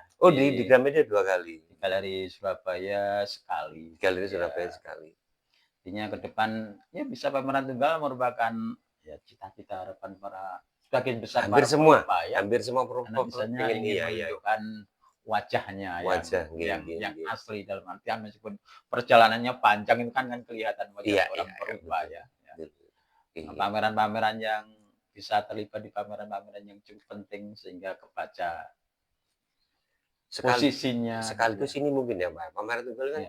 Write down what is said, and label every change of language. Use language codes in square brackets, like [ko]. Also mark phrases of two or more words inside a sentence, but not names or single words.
[id] Oh, di Gramedia 2 kali? di Galeri Surabaya sekali, Galeri ya. Surabaya sekali. Artinya ke depan ya bisa pameran tunggal merupakan ya cita-cita harapan para sebagian besar para perupa ya, Hampir semua karena perempuan misalnya pengen ingin iya iya, menunjukkan wajahnya wajah, [jv] nggih nggih [id] yang nggih. asli dalam artian meskipun perjalanannya panjang itu kan kelihatan wajah Iya seorang iya iya, perupa betul ya, ya. betul. Iya. Pameran-pameran yang bisa terlibat di pameran-pameran yang cukup penting sehingga kebaca Sekali posisinya gitu ya. sekaligus ini mungkin ya, Pak, pameran tunggal kan